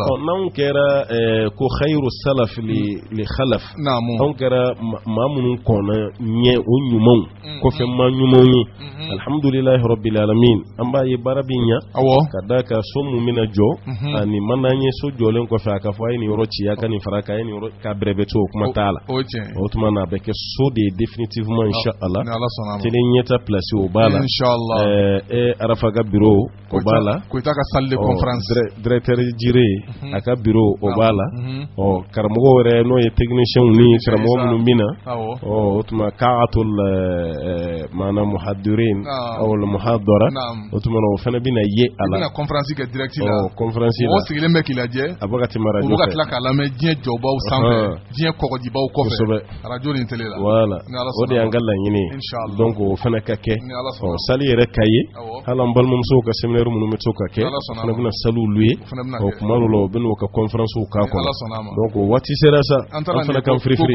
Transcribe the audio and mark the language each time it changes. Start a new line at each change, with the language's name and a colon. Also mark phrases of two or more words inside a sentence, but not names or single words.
Bambara: n'anw kɛra ko
Arabic: خير سلف لخلف
Bambara: anw kɛra maa minnu kɔnna ɲɛ o ɲumanw kɔfɛ maa ɲumanw ye
Arabic: الحمد لله رب العالمين
Bambara: an b'a ye baara bɛ ɲa ka d'a kan so mun bɛna jɔ ani mana ye so jɔlen kɔfɛ a ka fɔ a ye nin yɔrɔ ci a ka nin fara k'a ye nin yɔrɔ k'a bɛrɛbɛ to o kuma t'a la o tuma na a bɛ kɛ so de ye définitivement inchallah télé ɲɛta place o b'a la Arafa ka bureau o b'a la Koyita ka
French: salle de conférence
Bambara: directeur Jire a ka bureau o b'a la karamɔgɔ wɛrɛ n'o ye technicien ni karamɔgɔ minnu bɛ na o tuma ka'atul maana
Arabic: محاضرين أول محاضرة
Bambara: o tuma na o fana bɛna ye a la bɛna conférence kɛ direct la conférence la o sigilen bɛ k'i lajɛ a bɛ ka tɛmɛ radio fɛ u bɛ ka tila k'a lamɛn diɲɛ jɔbaw sanfɛ diɲɛ kɔgɔjibaw kɔfɛ radio ni télé la voilà o de y'an ka laɲini donc o fana ka kɛ sali yɛrɛ ka ye hali an balimamusow ka séminaire minnu bɛ to ka kɛ o fana bɛna saliw louer o kuma dɔw la o bɛ n'o ka conférence k'a kɔnɔ donc o waati sera sa an fana kan firifiri